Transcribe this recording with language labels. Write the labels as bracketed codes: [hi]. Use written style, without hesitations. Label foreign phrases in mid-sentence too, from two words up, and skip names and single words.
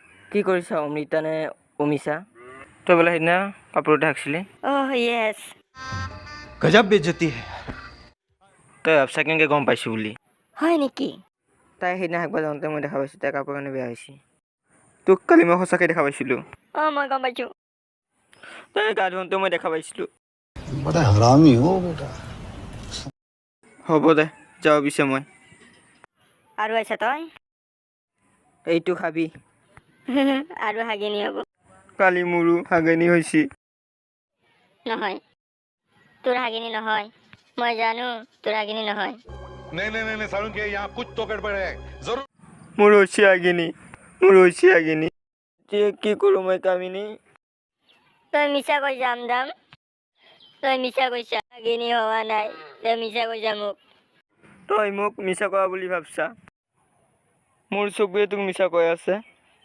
[as] কি কৰিছ অমৃতা নে অমিশা তই বোলে সেইদিনা কাপোৰতে হাঁকিছিলি [en] येस [hi] गजब बेइज्जती है [as] তই ভাবছা কেনেকৈ গম পাইছোঁ বুলি হয় নেকি তাই সেইদিনা হাঁকিব যাওঁতে মই দেখা পাইছোঁ তাই কাপোৰ কাৰণে বেয়া হৈছে তোক কালি মই সঁচাকৈ দেখা পাইছিলোঁ মই গম পাইছোঁ তাই গা ধুওঁতে মই দেখা পাইছিলোঁ [hi] बड़ा हरामी हो बेटा [as] হ'ব দে যাওঁ পিছে মই আৰু আছা তই এইটো খাবি আৰু হাগিনি হ'ব কালি মোৰো হাগনি হৈছে নহয় তোৰ হাগিনি নহয় মই জানো তোৰ হাগিনি নহয় [hi] नहीं सारुण के यहाँ कुछ तो गड़बड़ है जरूर [as] মোৰ হৈছে হাগনি এতিয়া কি কৰোঁ মই কামিনী তই মিছা কৈছা আমদাম তই মিছা কৈছা হাগিনি হোৱা নাই তই মিছা কৈছা মোক তই মোক মিছা কোৱা বুলি ভাবছা মোৰ চকুৱে তোক মিছা কৈ আছে